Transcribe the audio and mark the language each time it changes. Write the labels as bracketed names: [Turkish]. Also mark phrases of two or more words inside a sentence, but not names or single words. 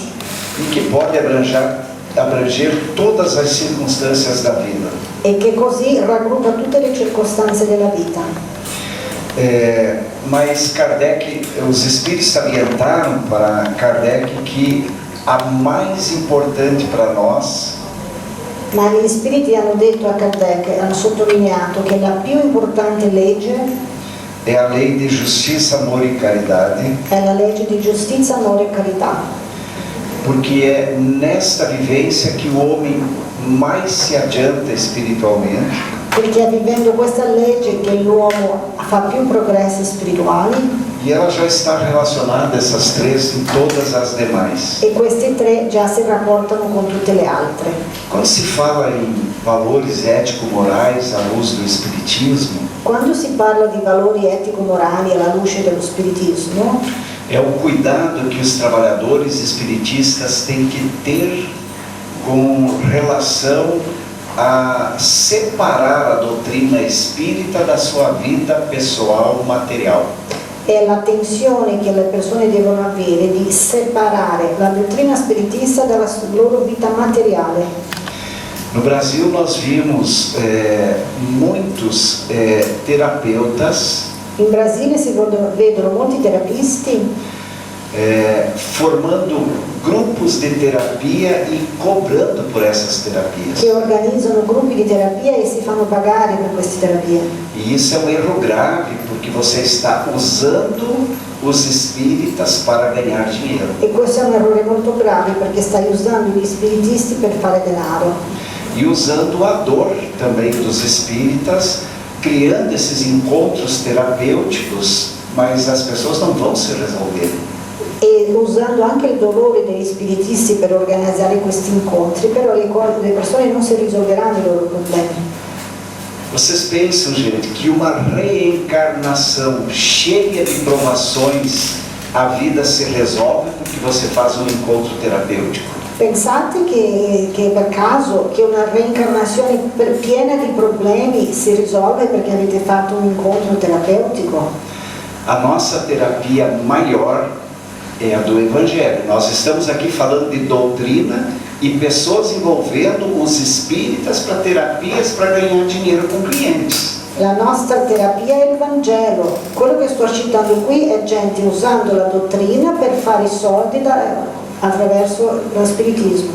[Portuguese] E que pode abranger todas as circunstâncias da vida. [Italian] e che così raggruppa tutte le circostanze della vita. [Portuguese] Mas Kardec, os espíritos salientaram para Kardec que a mais importante para nós [Italian] Ma gli spiriti hanno detto a Kardec, hanno sottolineato che la più importante legge [Portuguese] é a lei de justiça, amor e caridade, [Italian] è la legge di giustizia, amore e carità, [Portuguese] porque é nesta vivência que o homem mais se adianta espiritualmente, [Italian] perché è vivendo questa legge che l'uomo fa più progressi spirituali [Portuguese] e ela já está relacionada, essas três, em todas as demais. [Italian] e questi tre già si rapportano con tutte le altre. [Portuguese] Quando se fala em valores ético-morais à luz do Espiritismo, [Italian] Quando si parla di valori etico-morali alla luce dello spiritismo, [Portuguese] é o cuidado que os trabalhadores espiritistas têm que ter com relação a separar a doutrina espírita da sua vida pessoal material. [Italian] È l'attenzione che le persone devono avere di separare la dottrina spiritista dalla loro vita materiale. [Portuguese] No Brasil nós vimos muitos terapeutas [Italian] In Brasile si vedono molti terapisti [Portuguese] formando grupos de terapia e cobrando por essas terapias. [Italian] che organizzano gruppi di terapia e si fanno pagare per queste terapie. [Portuguese] E isso é um erro grave, porque você está usando os espíritas para ganhar dinheiro. [Italian] E questo è un errore molto grave perché stai usando gli spiritisti per fare denaro. [Portuguese] E usando a dor também dos espíritas, criando esses encontros terapêuticos, mas as pessoas não vão se resolver. [Italian] E usando anche il dolore degli spiritisti per organizzare questi incontri, però le persone non si risolveranno i loro problemi. [Portuguese] Vocês pensam, gente, que uma reencarnação cheia de provações, a vida se resolve porque você faz um encontro terapêutico? [Italian] Pensate che per caso che una reincarnazione piena di problemi si risolve perché avete fatto un incontro terapeutico? [Portuguese] A nossa terapia maior é a do Evangelho. Nós estamos aqui falando de doutrina e pessoas envolvendo os espíritas para terapias para ganhar dinheiro com clientes. [Italian] La nostra terapia è il Vangelo. Quello che sto citando qui è gente usando la dottrina per fare i soldi attraverso lo spiritismo.